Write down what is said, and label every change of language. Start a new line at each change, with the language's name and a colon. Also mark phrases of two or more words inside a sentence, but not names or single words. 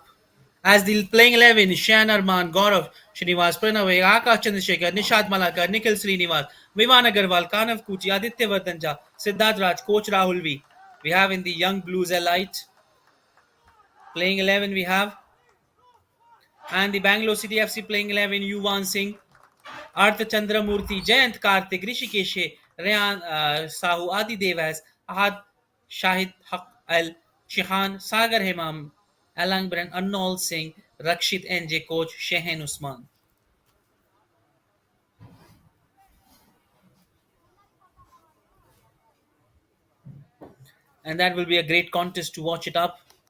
English: As the playing 11, Shan Arman, Gaurav, Srinivas, Pranavay, Akash Chandrasekhar, Nishad Malakar, Nikhil Srinivas, Vivan Agarwal, Kanav Kuchi, Aditya Vardanja, Siddharth Raj, Coach Rahul V. We have in the Young Blues Elite. Playing 11 we have. And the Bangalore City FC playing 11, Yuvan Singh, Arth Chandramurthy, Jayant Karthik, Rishikeshe, Rayan Sahu, Adi Devas, Ahad Shahid Haq Al, Shihan, Sagar Hemam, Alang Bran, Arnold Singh, Rakshit NJ coach, Shehen Usman. And that will be a great contest to watch it up.